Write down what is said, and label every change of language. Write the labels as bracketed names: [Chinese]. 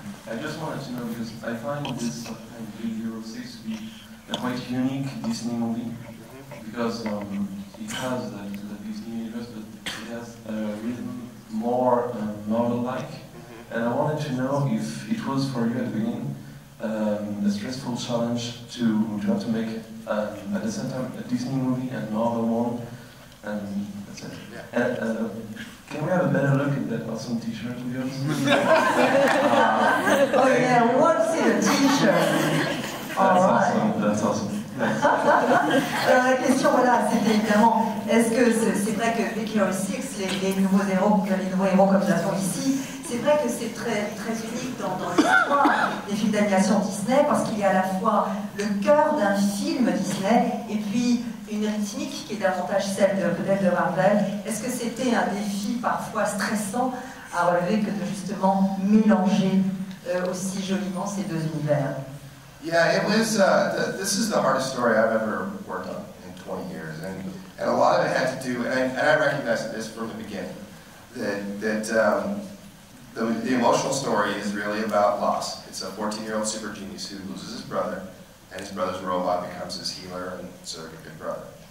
[English] I just wanted to know, because I find this Big Hero 6 to be a quite unique Disney movie, because it has the Disney universe, but it has written more novel-like, and I wanted to know if it was for you at the beginning a stressful challenge to have to make at the same time a Disney movie and novel one, and that's it. Yeah. And, can we have a better look at that awesome t-shirt of yours? Oh yeah, we want to see the t-shirt. That's awesome. [French] Alors la question, voilà, c'était évidemment, est-ce que c'est vrai que Big Hero 6, les nouveaux héros comme nous l'avons ici, c'est vrai que c'est très, très unique dans l'histoire des films d'animation Disney, parce qu'il y a à la fois le cœur d'un film Disney, et puis une rythmique qui est davantage celle peut-être de Marvel. Est-ce que c'était un défi parfois stressant à relever que de justement mélanger aussi joliment ces deux univers? [English] Yeah, it was. This is the hardest story I've ever worked on in 20 years, and a lot of it had to do. And I recognized this from the beginning, that the emotional story is really about loss. It's a 14-year-old super genius who loses his brother, and his brother's robot becomes his healer and surrogate big brother.